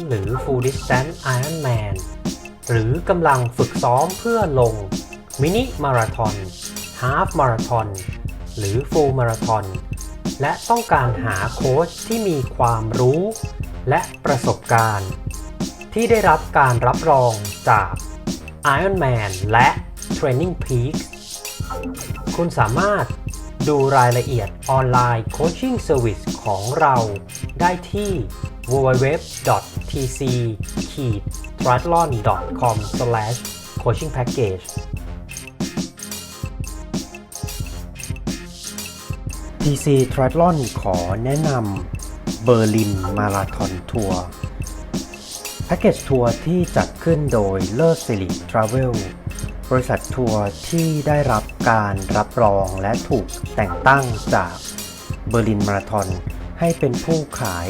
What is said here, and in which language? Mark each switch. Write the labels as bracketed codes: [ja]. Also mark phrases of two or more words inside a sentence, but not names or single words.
[th] หรือ [en] Full Distance Ironman [th] หรือกำลังฝึกซ้อมเพื่อลงมินิมาราธอน [en] Half Marathon [th] หรือ [en] Full Marathon [th] และต้องการหาโค้ชที่มีความรู้และประสบการณ์ที่ได้รับการรับรองจาก Ironman และ Training Peaks คุณสามารถดูรายละเอียดออนไลน์โคชชิ่งเซอร์วิสของเราได้ที่ www.tc-triathlon.com/coachingpackage TC Triathlon ขอแนะนำเบอร์ลินมาราธอนทัวร์แพ็กเกจทัวร์ที่จัดขึ้นโดยเลิศสิริทราเวลบ ริษัททัวร์ที่ได้รับการรับรองและถูกแต่งตั้งจากเบอร์ลินมาราธอนให้เป็นผู้ขาย